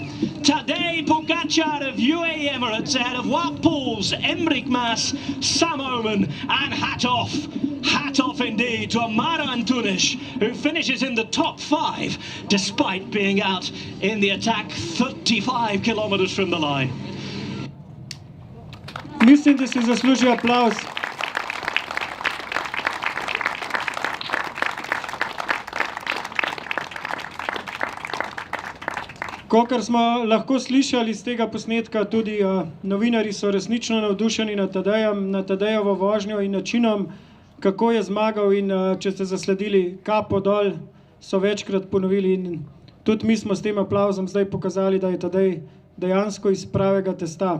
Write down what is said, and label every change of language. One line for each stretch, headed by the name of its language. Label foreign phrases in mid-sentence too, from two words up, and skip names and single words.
English: Tadej Pogačar of UAE Emirates ahead of Wout Poels, Enric Mas, Sam Oman, and hat off. Hat off indeed to Amara Antunes, who finishes in the top 5 despite being out in the attack 35 kilometers from the line.
Slovenian: Mislim, da si zasluži aplauz. Kakor smo lahko slišali iz tega posnetka, tudi novinarji so resnično navdušeni nad Tadejevo vožnjo in načinom, kako je zmagal, in če ste zasledili kapo dol, so večkrat ponovili, in tudi mi smo s tem aplauzom zdaj pokazali, da je Tadej dejansko iz pravega testa.